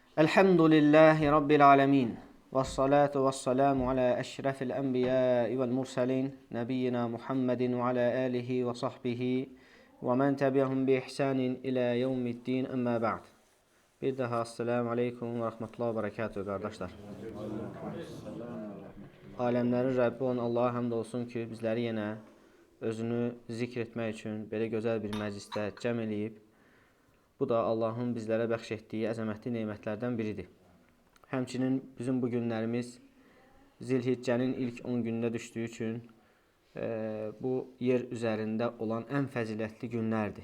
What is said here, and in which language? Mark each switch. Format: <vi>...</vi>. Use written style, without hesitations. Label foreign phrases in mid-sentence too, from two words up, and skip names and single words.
<ar>الحمد لله رب العالمين. والصلاة والسلام على أشرف الأنبياء والمرسلين. نبينا محمد وعلى آله وصحبه ومن تبعهم بإحسان إلى يوم الدين أما بعد.</ar> <tr>Bir daha</tr> <ar>السلام عليكم ورحمة الله وبركاته kardeşler.</ar> <az>Alemlerin Rəbbi olan Allah'a həmd olsun ki, bizləri yenə özünü zikr etmək üçün belə gözəl bir məclisdə cəm eləyib. Bu da Allahın bizlərə bəxş etdiyi əzəmətli nemətlərdən biridir. Həmçinin bizim bu günlərimiz Zilhiccənin ilk 10 günündə düşdüyü üçün bu yer üzərində olan ən fəzilətli günlərdir.</az>